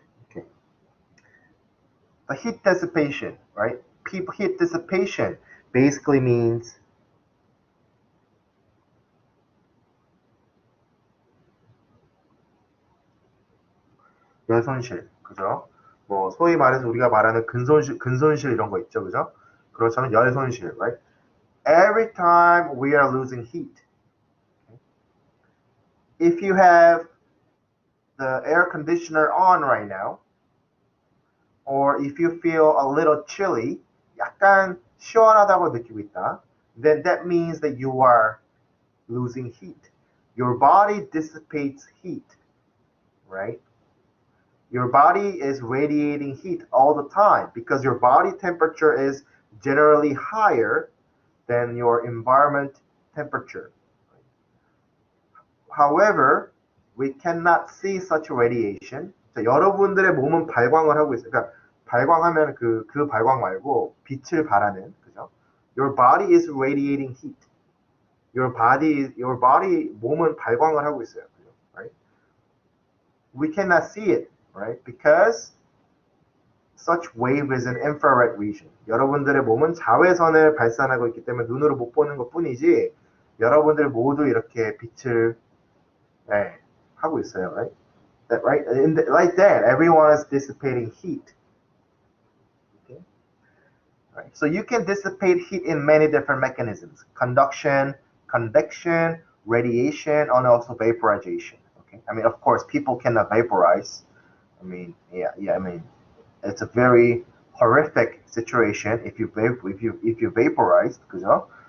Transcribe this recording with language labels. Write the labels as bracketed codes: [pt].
[en] Okay. The heat dissipation, right? Heat dissipation basically means [ko] 열손실, 그죠? 뭐 소위 말해서 우리가 말하는 근손실 이런 거 있죠, 그죠? 그렇잖아요, 열손실, right? [en] Every time we are losing heat, if you have the air conditioner on right now, or if you feel a little chilly, [ko] 약간 시원하다고 느끼고 있다, [en] then that means that you are losing heat. Your body dissipates heat, right? Your body is radiating heat all the time because your body temperature is generally higher than your environment temperature. However, we cannot see such radiation. [ko] 자, 여러분들의 몸은 발광을 하고 있어요. 그러니까 발광하면 그 발광 말고 빛을 발하는, 그죠? [en] Your body is radiating heat. Your body [ko] 몸은 발광을 하고 있어요. [en] Right? We cannot see it, right? Because such wave is an infrared region. [ko] 여러분들의 몸은 자외선을 발산하고 있기 때문에 눈으로 못 보는 것 뿐이지 여러분들 모두 이렇게 빛을 하고 있어요, right? [en] Right? Like that, everyone is dissipating heat. Okay? Right. So you can dissipate heat in many different mechanisms: conduction, convection, radiation, and also vaporization. Okay. Of course, people cannot vaporize. It's a very horrific situation if you vaporize, [ko] 그죠?